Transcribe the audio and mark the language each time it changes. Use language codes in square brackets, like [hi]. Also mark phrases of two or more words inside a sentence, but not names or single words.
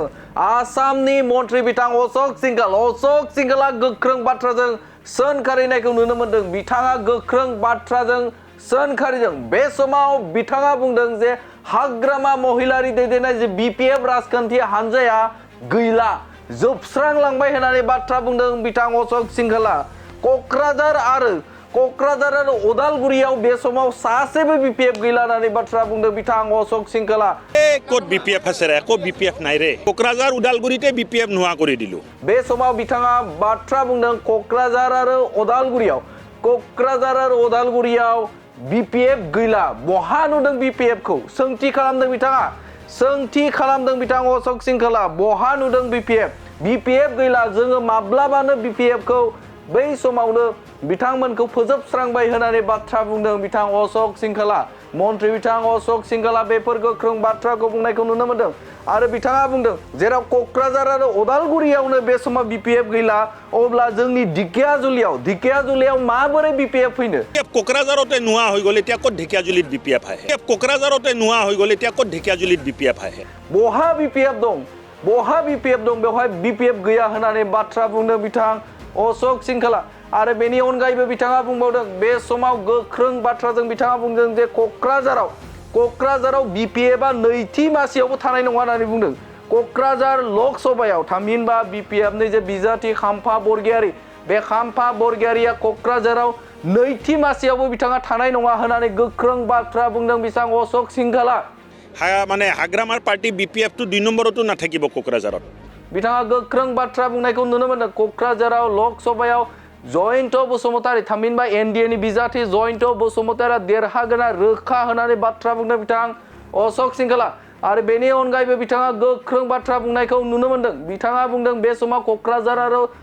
[brx] आसामनि मन्त्रि बिथां अश'क सिंघालआ गोख्रों बाथ्राजों सोंखारिनायखौ नुनो मोन्दों बिथाङा गोख्रों बाथ्राजों सोंखारिदों बे समाव बिथाङा बुंदों जे हाग्रामा महिलारि दैदेननाय जे बिपिएफ राजखान्थि हानजाया गैला जोबस्रांलांबाय होननानै बाथ्रा बुंदों बिथां अश'क सिंघालआ क'क्राझार आरो उदालगुरियाव बे समाव सासेबो बिपिएफ गैला होननानै बाथ्रा बुंदों बिथां अश'क सिंघालआ [as] ক'ত বিপিএফ আছে ৰে ক'ত বিপিএফ নাই ৰে क'क्राझार उदालगुरिते बिपिएफ নোহোৱা কৰি দিলো [brx] बे समाव बिथाङा बाथ्रा बुंदों क'क्राझार आरो उदालगुरियाव बिपिएफ गैला बहा नुदों बिपिएफ खौ सोंथि खालामदों बिथां अश'क सिंघालआ बहा नुदों बिपिएफ गैला जोङो माब्लाबानो बिपिएफ खौ बै समावनो बिथांमोनखौ फोजोबस्रांबाय होननानै बाथ्रा बुंदों बिथां अश'क सिंघालआ मन्त्रि बिथां अश'क सिंघालआ बेफोर गोख्रों बाथ्राखौ बुंनायखौ नुनो मोन्दों आरो बिथाङा बुंदों जेराव क'क्राझार आरो उदालगुरियावनो बे समाव बिपिएफ गैला अब्ला जोंनि ढेकियाजुलियाव माबोरै बिपिएफ फैनो [as] क'क्राझारते নোহোৱা হৈ গ'ল এতিয়া ক'ত ঢেকিয়াজুলিত বিপিএফ আহে क'क्राझारते নোহোৱা হৈ গ'ল এতিয়া ক'ত ঢেকিয়াজুলিত বিপিএফ আহে [brx] बहा बिपिएफ दं बेवहाय बिपिएफ गैया होननानै बाथ्रा बुंदों बिथां अश'क सिंघालआ आरो बेनि अनगायैबो बिथाङा बुंबावदों बे समाव गोख्रों बाथ्राजों बिथाङा बुंदों जे क'क्राझाराव बिपिएफआ नैथि मासियावबो थानाय नङा होननानै बुंदों क'क्राझार लकसभायाव थामहिनबा बिपिएफनि जे बिजाथि खाम्फा बरगयारी बे खाम्फा बरगयारीया क'क्राझाराव नैथि मासियावबो बिथाङा थानाय नङा होननानै गोख्रों बाथ्रा बुंदों बिथां अश'क सिंघालआ [as] মানে হাগ্ৰামাৰ পাৰ্টি বিপিএফ তো 2 নম্বৰতো নাথাকিব क'क्राझारत [brx] बिथाङा गोख्रों बाथ्रा बुंनायखौ नुनो मोन्दों क'क्राझाराव लकसभायाव जयन्त बसुमतारी थामहिनबा एनडिएनि बिजाथि जयन्त बसुमतारीया देरहागोना रोखा होननानै बाथ्रा बुंदों बिथां अश'क सिंघालआ आरो बेनि अनगायैबो बिथाङा गोख्रों बाथ्रा बुंनायखौ नुनो मोन्दों बिथाङा बुंदों बे समाव क'क्राझार आरो